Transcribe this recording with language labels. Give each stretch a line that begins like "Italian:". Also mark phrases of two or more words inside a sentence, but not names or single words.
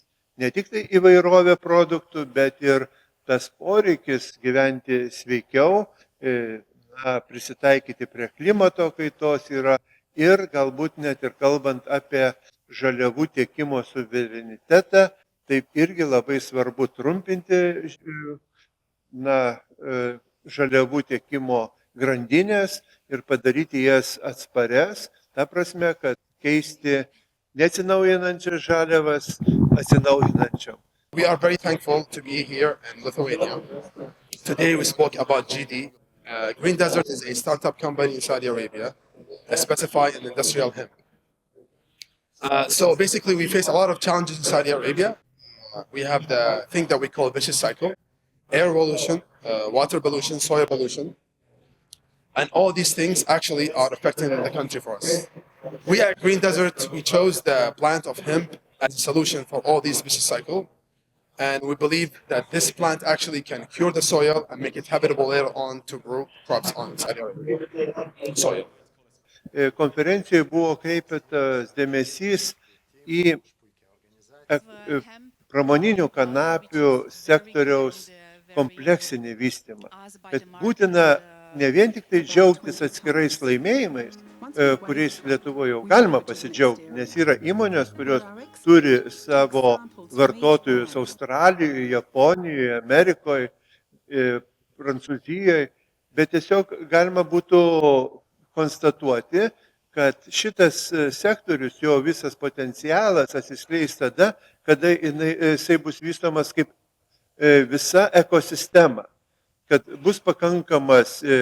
Lithuanian: Ne tik tai įvairovė produktų, bet ir tas poreikis gyventi sveikiau, prisitaikyti prie klimato kaitos yra ir galbūt net ir kalbant apie žaliavų tiekimo suverenitetą, taip irgi labai svarbu trumpinti žaliavų tiekimo grandinės ir padaryti jas atsparias, ta prasme, kad keisti neatsinaujinančias žaliavas atsinaujinančiam.
English: We are very thankful to be here in Lithuania. Today we spoke about GD. Green Desert is a startup company in Saudi Arabia specified in industrial hemp. So basically we face a lot of challenges in Saudi Arabia. We have the thing that we call vicious cycle, air pollution, water pollution, soil pollution. And all these things actually are affecting the country for us. We at Green Desert, we chose the plant of hemp as a solution for all these vicious cycle. And we believe that this plant actually can cure the soil and make it habitable later on to grow crops on Saudi Arabia soil.
Lithuanian: Konferencijoje buvo kreipėtas dėmesys į pramoninių kanapių sektoriaus kompleksinį vystymą, kad būtina ne vien tik tai džiaugtis atskirais laimėjimais, kuriais Lietuvoje jau galima pasidžiaugti, nes yra įmonės, kurios turi savo vartotojus Australijoje, Japonijoje, Amerikoje, Prancūzijoje, bet tiesiog galima būtų konstatuoti, kad šitas sektorius, jo visas potencialas atsiskleis tada, kada jisai bus vystomas kaip visa ekosistema, kad bus pakankamas